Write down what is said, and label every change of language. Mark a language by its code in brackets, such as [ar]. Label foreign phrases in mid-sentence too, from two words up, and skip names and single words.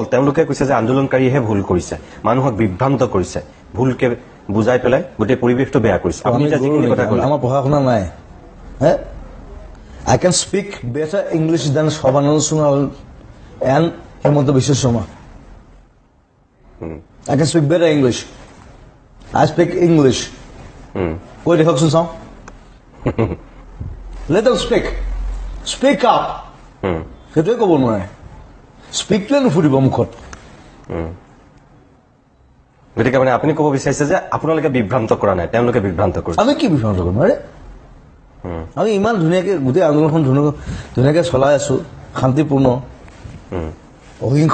[as] তেওঁলোকে কৈছে যে আন্দোলনকাৰীয়েহে ভুল কৰিছে, মানুহক বিভ্ৰান্ত কৰিছে, ভুলকে বুজাই পেলাই গোটেই পৰিৱেশটো বেয়া কৰিছে। আপুনি এতিয়া যিখিনি কথা ক'লে, আমাৰ পঢ়া শুনা নাই। [en] Hey, I can speak better English than Sarbananda Sonowal and Himanta Biswa Sarma. I can speak better English. I speak English. [as] কৈ দেখকচোন চাওঁ। [en] Let them speak. Speak up. [as] সেইটোৱে ক'ব নোৱাৰে। স্পীকটোৱে নুফুটিব মুখত। গতিকে মানে আপুনি ক'ব বিচাৰিছে যে আপোনালোকে বিভ্ৰান্ত কৰা নাই, তেওঁলোকে বিভ্ৰান্ত কৰিছে। আমি কি বিভ্ৰান্ত কৰিম? আৰে আমি ইমান ধুনীয়াকৈ গোটেই আন্দোলনখন ধুনীয়াকৈ চলাই আছোঁ, শান্তিপূৰ্ণ, অহিংস।